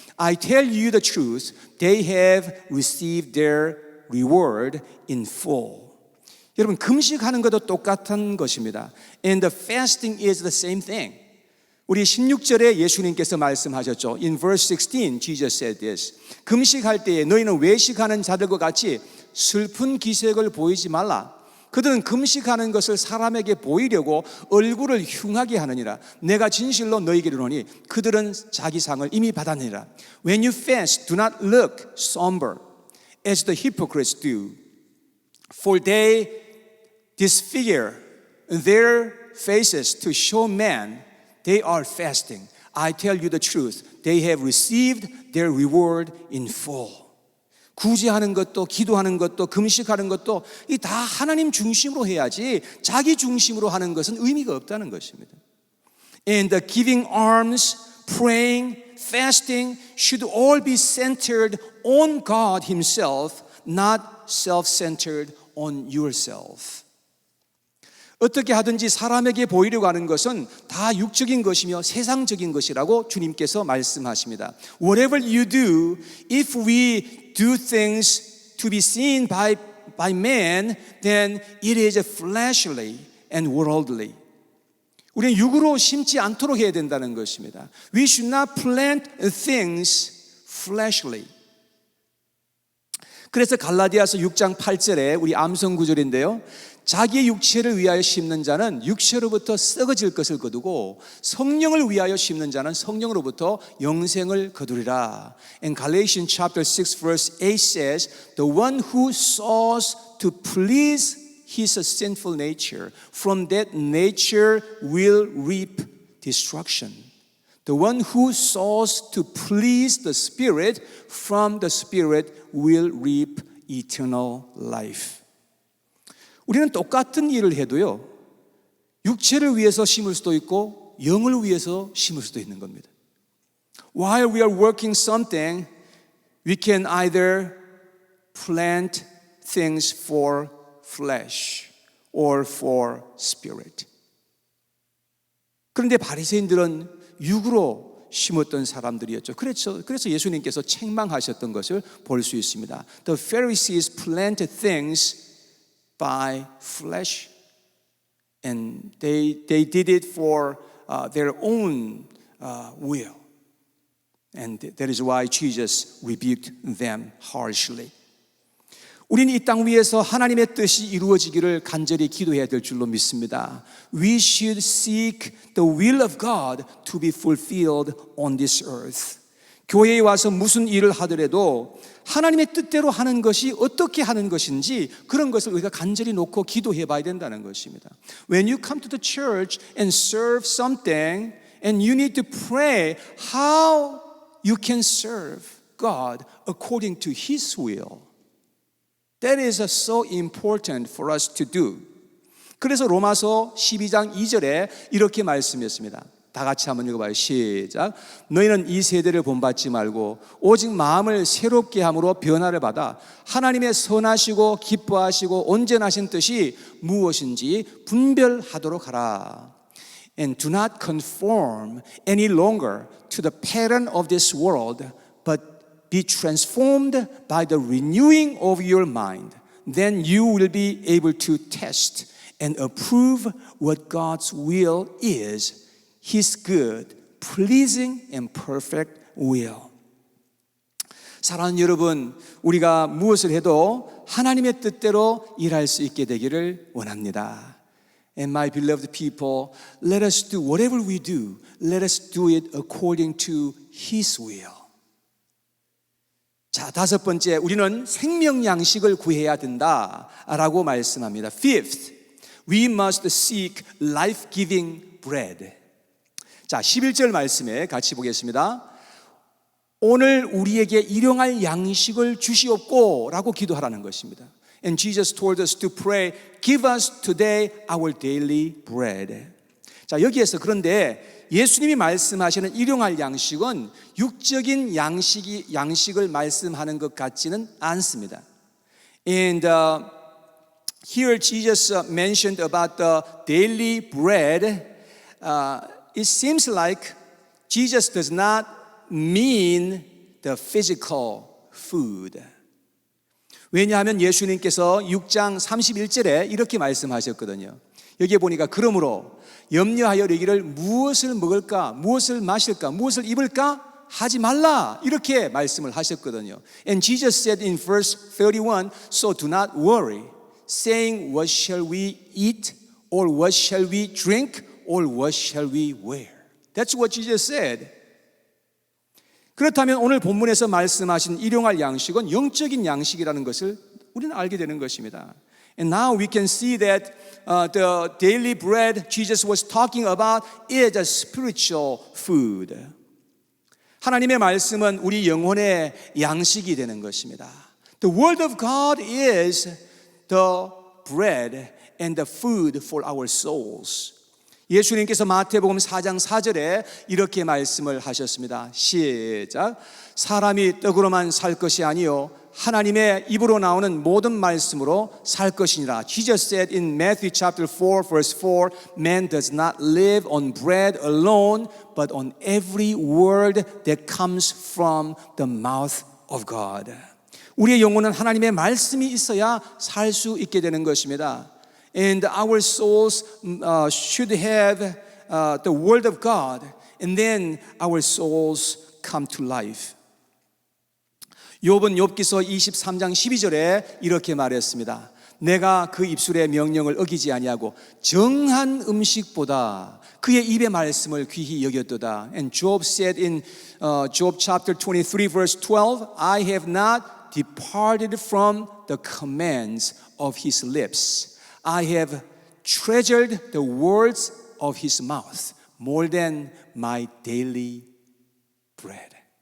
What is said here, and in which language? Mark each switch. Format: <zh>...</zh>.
<en>I tell you the truth, they have received their reward in full.</en> <ko>여러분, 금식하는 것도 똑같은 것입니다.</ko> <en>And the fasting is the same thing.</en> <ko>우리 16절에 예수님께서 말씀하셨죠.</ko> <en>In verse 16, Jesus said this.</en> <ko>금식할 때에 너희는 외식하는 자들과 같이 슬픈 기색을 보이지 말라. 그들은 금식하는 것을 사람에게 보이려고 얼굴을 흉하게 하느니라. 내가 진실로 너희에게 이르노니 그들은 자기 상을 이미 받았느니라.</ko> <en>When you fast, do not look somber as the hypocrites do, for they disfigure their faces to show man they are fasting. I tell you the truth. They have received their reward in full.</en> <ko>구제하는 것도, 기도하는 것도, 금식하는 것도 이 다 하나님 중심으로 해야지 자기 중심으로 하는 것은 의미가 없다는 것입니다.</ko> <en>And the giving alms, praying, fasting should all be centered on God Himself, not self-centered on yourself.</en> <ko>어떻게 하든지 사람에게 보이려고 하는 것은 다 육적인 것이며 세상적인 것이라고 주님께서 말씀하십니다.</ko> <en>Whatever you do, if we do things to be seen by man, then it is fleshly and worldly.</en> <ko>우리는 육으로 심지 않도록 해야 된다는 것입니다.</ko> <en>We should not plant things fleshly.</en> <ko>그래서 갈라디아서 6장 8절에 우리 암송 구절인데요. 자기의 육체를 위하여 심는 자는 육체로부터 썩어질 것을 거두고 성령을 위하여 심는 자는 성령으로부터 영생을 거두리라.</ko> <en>And Galatians chapter 6 verse 8 says, The one who sows to please his sinful nature, from that nature will reap destruction. The one who sows to please the Spirit, from the Spirit will reap eternal life.</en> <ko>우리는 똑같은 일을 해도요, 육체를 위해서 심을 수도 있고 영을 위해서 심을 수도 있는 겁니다.</ko> <en>While we are working something, we can either plant things for flesh or for spirit.</en> <ko>그런데 바리새인들은 육으로 심었던 사람들이었죠. 그래서 예수님께서 책망하셨던 것을 볼 수 있습니다.</ko> <en>The Pharisees planted things by flesh, and they did it for their own will, and that is why Jesus rebuked them harshly.</en> <ko>우리는 이 땅 위에서 하나님의 뜻이 이루어지기를 간절히 기도해야 될 줄로 믿습니다.</ko> <en>We should seek the will of God to be fulfilled on this earth.</en> <ko>교회에 와서 무슨 일을 하더라도 하나님의 뜻대로 하는 것이 어떻게 하는 것인지 그런 것을 우리가 간절히 놓고 기도해 봐야 된다는 것입니다.</ko> <en>When you come to the church and serve something, and you need to pray how you can serve God according to His will. That is so important for us to do.</en> <ko>그래서 로마서 12장 2절에 이렇게 말씀했습니다. 다 같이 한번 읽어봐요. 시작. 너희는 이 세대를 본받지 말고 오직 마음을 새롭게 함으로 변화를 받아 하나님의 선하시고 기뻐하시고 온전하신 뜻이 무엇인지 분별하도록 하라.</ko> <en>And do not conform any longer to the pattern of this world, but be transformed by the renewing of your mind. Then you will be able to test and approve what God's will is, His good, pleasing, and perfect will.</en> <ko>사랑하는 여러분, 우리가 무엇을 해도 하나님의 뜻대로 일할 수 있게 되기를 원합니다.</ko> <en>And my beloved people, let us do whatever we do, let us do it according to His will.</en> <ko>자, 다섯 번째, 우리는 생명 양식을 구해야 된다라고 말씀합니다.</ko> <en>Fifth, we must seek life-giving bread.</en> <ko>자, 11절 말씀에 같이 보겠습니다. 오늘 우리에게 일용할 양식을 주시옵고 라고 기도하라는 것입니다.</ko> <en>And Jesus told us to pray, give us today our daily bread.</en> <ko>자, 여기에서 그런데 예수님이 말씀하시는 일용할 양식은 육적인 양식을 말씀하는 것 같지는 않습니다.</ko> <en>And here Jesus mentioned about the daily bread. It seems like Jesus does not mean the physical food.</en> <ko>왜냐하면 예수님께서 6장 31절에 이렇게 말씀하셨거든요. 여기에 보니까 그러므로 염려하여 이르기를 무엇을 먹을까, 무엇을 마실까, 무엇을 입을까 하지 말라 이렇게 말씀을 하셨거든요.</ko> <en>And Jesus said in verse 31, so do not worry, saying what shall we eat, or what shall we drink, or what shall we wear. That's what Jesus said.</en> <ko>그렇다면 오늘 본문에서 말씀하신 일용할 양식은 영적인 양식이라는 것을 우리는 알게 되는 것입니다.</ko> <en>And now we can see that the daily bread Jesus was talking about is a spiritual food.</en> <ko>하나님의 말씀은 우리 영혼의 양식이 되는 것입니다.</ko> <en>The word of God is the bread and the food for our souls.</en> <ko>예수님께서 마태복음 4장 4절에 이렇게 말씀을 하셨습니다. 시작. 사람이 떡으로만 살 것이 아니요 하나님의 입으로 나오는 모든 말씀으로 살 것이니라.</ko> <en>Jesus said in Matthew chapter 4 verse 4, man does not live on bread alone, but on every word that comes from the mouth of God.</en> <ko>우리의 영혼은 하나님의 말씀이 있어야 살 수 있게 되는 것입니다.</ko> <en>And our souls should have the word of God, and then our souls come to life.</en> <ko>욥은 욥기서 23장 12절에 이렇게 말했습니다. 내가 그 입술의 명령을 어기지 아니하고 정한 음식보다 그의 입의 말씀을 귀히 여겼도다.</ko> <en>And Job said in Job chapter 23 verse 12, I have not departed from the commands of his lips. I have treasured the words of his mouth more than my daily bread.</en>